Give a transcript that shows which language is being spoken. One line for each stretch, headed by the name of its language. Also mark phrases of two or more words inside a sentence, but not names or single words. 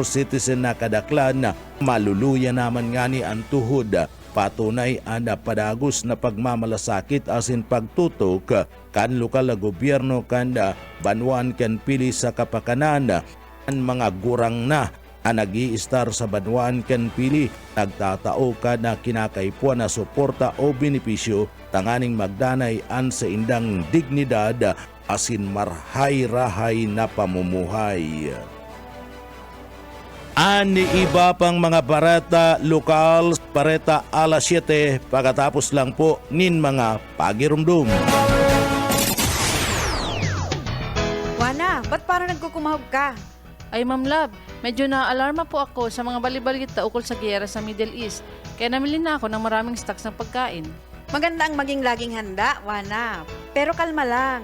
Bikol: citizen na kadaklan na maluluya naman ngani ang tuhod patunay ang padagos na pagmamalasakit asin pagtutok kan lokal na gobyerno kan Banuan kan pili sa kapakanan ang mga gurang na nag-i-star sa Banuan kan pili nagtatao ka na kinakaipuan na suporta o benepisyo tanganing magdanay an sa indang dignidad asin marhay-rahay na pamumuhay. Ani iba pang mga barata lokal, bareta alas 7 pagkatapos lang po nin mga pagirumdum.
Filipino: Wana, ba't parang nagkukumahog ka? Ay Ma'am Love, medyo naalarma po ako sa mga balibalita ukol sa giyera sa Middle East. Kaya namili na ako ng maraming stocks ng pagkain. Maganda ang maging laging handa, Wana. Pero kalma lang.